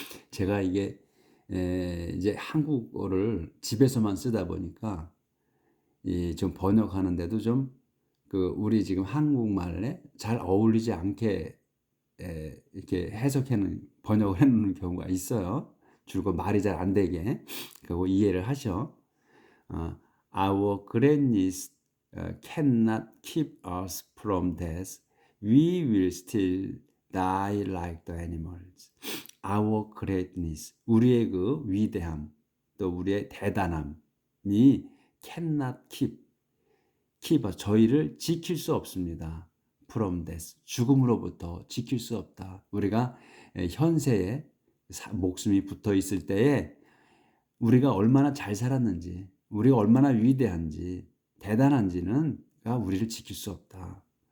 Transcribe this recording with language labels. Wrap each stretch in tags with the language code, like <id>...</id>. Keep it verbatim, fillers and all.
<ko>제가 이게 에, 이제 한국어를 집에서만 쓰다 보니까 이 좀 번역하는데도 좀 그 우리 지금 한국말에 잘 어울리지 않게 에, 이렇게 해석하는 번역을 해놓는 경우가 있어요. 줄곧 말이 잘 안 되게 그거 이해를 하셔.</ko> <en>어, Our grannies uh, cannot keep us from death. We will still die like the animals. Our greatness,</en> <ko>우리의 그 위대함, 또 우리의 대단함이</ko> <en>cannot keep, keep us,</en> <ko>저희를 지킬 수 없습니다.</ko> <en>from death,</en> <ko>죽음으로부터 지킬 수 없다. 우리가 에, 현세에 사- 목숨이 붙어 있을 때에 우리가 얼마나 잘 살았는지, 우리가 얼마나 위대한지, 대단한지는 가 우리를 지킬 수 없다.</ko>